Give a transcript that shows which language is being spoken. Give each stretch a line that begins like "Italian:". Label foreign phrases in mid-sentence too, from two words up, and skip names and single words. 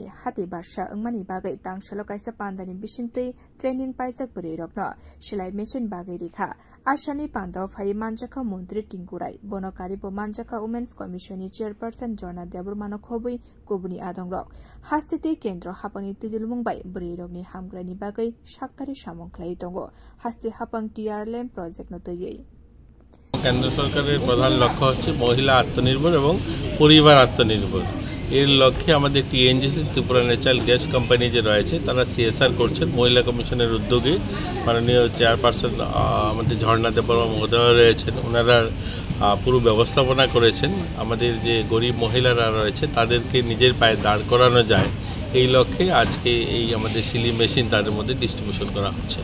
Kok Borok: hati barsha angmani bagai tangshalo kaisa pandani bisingtui training paijak burirogno silai machine bagai rikha ashani pandaw phai manjaka mantri tingkurai bonokari bo manjaka Women's Commission ni chairperson Jona Deburmano khobui kobuni adongrok hastiti kendro hapani tidilmungbai burirogni hamgrani bagai shaktari samongklai tongo hasti hapang TRLM project no toyei
Bangla: কেন্দ্র সরকারের প্রধান লক্ষ্য হচ্ছে মহিলা আত্মনির্ভর এবং পরিবার আত্মনির্ভর এর লক্ষ্যে আমাদের টিএনজিসি ত্রিপুরা ন্যাচারাল গ্যাস কোম্পানি যে রয়েছে তারা সিএসআর করছেন মহিলা কমিশনের উদ্যোগে মাননীয় চেয়ারপারসন আমাদের ঝর্ণা দেববর্মা মহোদয় রয়েছেন ওনারা পুরো ব্যবস্থাপনা করেছেন আমাদের যে গরিব মহিলারা রয়েছে তাদেরকে নিজের পায়ে দাঁড় করানো যায় এই লক্ষ্যে আজকে এই আমাদের সিলি মেশিন তাদের মধ্যে ডিস্ট্রিবিউশন করা হচ্ছে